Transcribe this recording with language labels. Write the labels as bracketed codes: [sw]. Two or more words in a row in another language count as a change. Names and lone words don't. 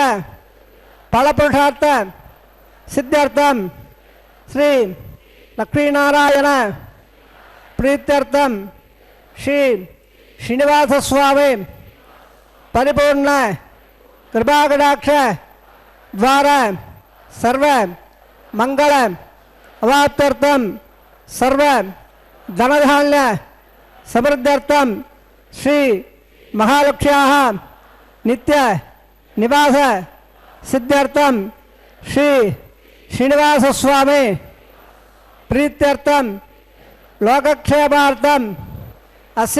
[sa] ఫలపురుషార్థ సిద్ధ్యర్థం శ్రీ లక్ష్మీనారాయణ ప్రీత్యర్థం శ్రీ శ్రీనివాసస్వామి పరిపూర్ణ కృపాకటాక్ష ద్వారా సర్వ మంగళ అవాప్త్యర్థం సర్వ ధనధాన్య समृद्ध्यर्थम श्री महालक्ष्म्याः नित्य निवास सिद्ध्यर्थम श्री श्रीनिवास स्वामी प्रीत्यर्थम लोकक्षेमार्थम अस्य